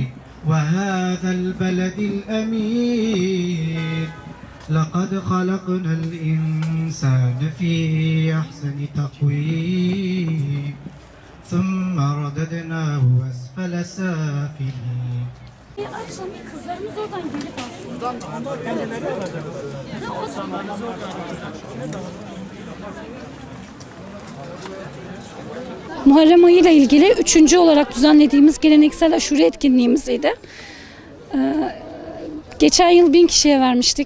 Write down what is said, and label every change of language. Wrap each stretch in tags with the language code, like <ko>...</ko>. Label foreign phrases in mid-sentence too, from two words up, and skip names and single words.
<ar>وهذا البلد الأمين لقد خلقنا الإنسان في أحسن تقويم ثم رددناه أسفل سافلين.</ar> <tr>Akşam kızlarımız oradan gelip aslında. Muharrem ayı ile ilgili 3. olarak düzenlediğimiz geleneksel aşure etkinliğimizdi. Geçen yıl 1000 kişiye vermiştik.</tr>